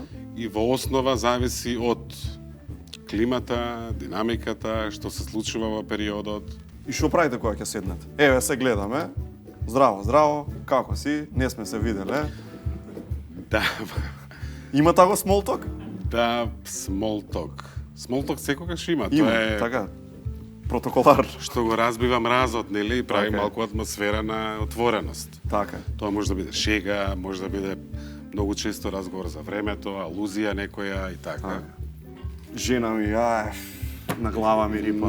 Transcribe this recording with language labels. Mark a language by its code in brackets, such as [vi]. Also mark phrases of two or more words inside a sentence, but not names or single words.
[mk] И во основа зависи од климата, динамиката, што се случува во периодот. И што правите кога ќе седнете? Еве се гледаме. Здраво, здраво. Како си? Не сме се виделе. Да. Има тако [en] small talk? [mk] Да, [en] small talk. Small talk [mk] секогаш има. Има, Тоа е така. Протоколар. што го разбива мразот, нели, и прави Така е. малку атмосфера на отвореност. Така. Тоа може да биде шега, може да биде многу често разговор за времето, алузија некоја и така. Жена ми, на глава ми рипа.